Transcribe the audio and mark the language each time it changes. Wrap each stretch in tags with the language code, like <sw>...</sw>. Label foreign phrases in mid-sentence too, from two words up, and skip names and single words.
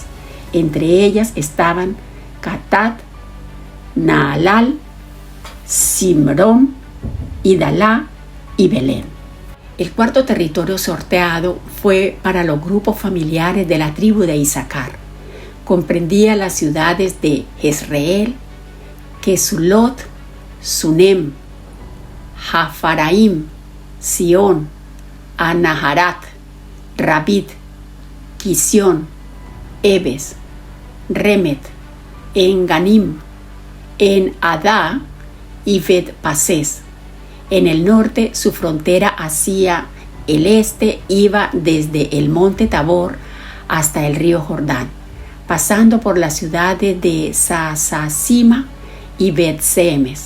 <es>Entre ellas estaban Catat, Naalal, Simrón, Idalá y Belén. El cuarto territorio sorteado fue para los grupos familiares de la tribu de Isaacar. Comprendía las ciudades de Jezreel, Kesulot, Sunem, Jafaraim, Sión, Anaharat, Rabit, Quisión, Ebes, Remet, En-Ganim, En-Adá y Bet-Pasés. En el norte, su frontera hacia el este iba desde el monte Tabor hasta el río Jordán, pasando por las ciudades de Sasasima y Bet-Semes.</es>